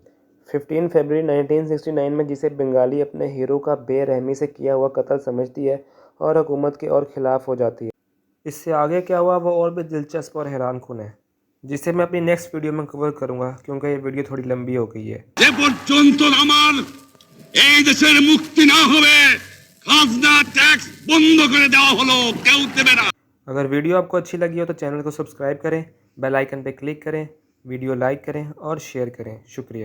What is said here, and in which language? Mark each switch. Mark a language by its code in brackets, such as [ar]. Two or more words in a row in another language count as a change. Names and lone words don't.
[ur] 15 فروری 1969 میں جسے بنگالی اپنے ہیرو کا بے رحمی سے کیا ہوا قتل سمجھتی ہے اور حکومت کے اور خلاف ہو جاتی ہے۔ اس سے آگے کیا ہوا وہ اور بھی دلچسپ اور حیران کن ہے، جسے میں اپنی نیکسٹ ویڈیو میں کور کروں گا کیونکہ یہ ویڈیو تھوڑی لمبی ہو گئی ہے۔ [bn] যে পর্যন্ত আমার এই দেশের মুক্তি না হবে, খাজনা ট্যাক্স বন্ধ করে দেওয়া হলো, কেউ দেবে না। [ur] اگر ویڈیو آپ کو اچھی لگی ہو تو چینل کو سبسکرائب کریں، بیل آئیکن پہ کلک کریں، ویڈیو لائک کریں اور شیئر کریں۔ شکریہ۔